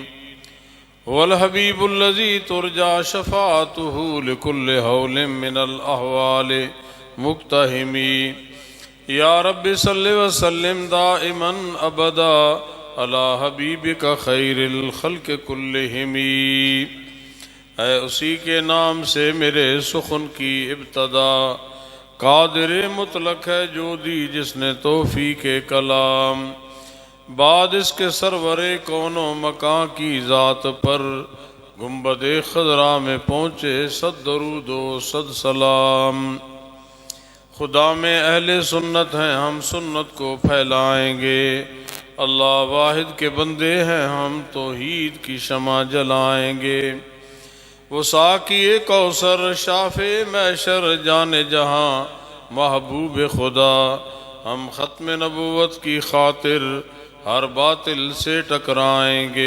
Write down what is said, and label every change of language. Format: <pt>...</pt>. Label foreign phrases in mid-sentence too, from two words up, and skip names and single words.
<ar>هو الحبيب الذي ترجى شفاعته لكل هول من الأهوال مقتحم. يا رب صل وسلم دائما أبدا على حبیبک خیر الخلق کلہم.</ar> <ur>اے اسی کے نام سے میرے سخن کی ابتدا، قادر مطلق ہے جو دی جس نے توفیق کلام. بعد اس کے سرور کون و مکان کی ذات پر گنبد خضرا میں پہنچے صد درود و صد سلام. خدا میں اہل سنت ہیں ہم سنت کو پھیلائیں گے، اللہ واحد کے بندے ہیں ہم توحید کی شمع جلائیں گے. وہ ساقی کوثر شافع محشر جان جہاں محبوب خدا، ہم ختم نبوت کی خاطر ہر باطل سے ٹکرائیں گے.</ur>